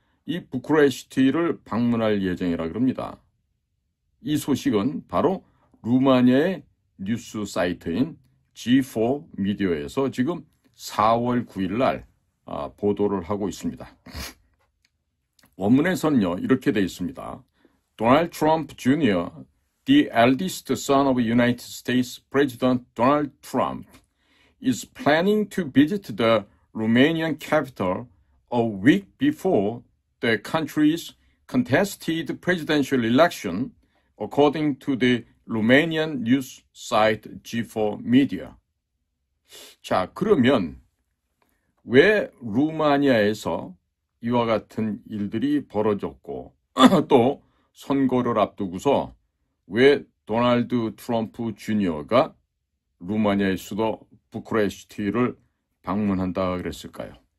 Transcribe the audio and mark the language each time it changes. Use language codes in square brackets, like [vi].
[ko] 이 부쿠레슈티를 방문할 예정이라 그럽니다. 이 소식은 바로 루마니아의 뉴스 사이트인 G4 미디어에서 지금 4월 9일 날 보도를 하고 있습니다. 원문에서는요, 이렇게 되어 있습니다. [en] Donald Trump Jr., the eldest son of United States President Donald Trump, is planning to visit the Romanian capital a week before the country's contested presidential election, according to the Romanian news site G4 Media. [ko] 자, 그러면 왜 루마니아에서 이와 같은 일들이 벌어졌고 또 선거를 앞두고서 왜 도널드 트럼프 주니어가 루마니아의 수도 부쿠레슈티를 방문한다 그랬을까요?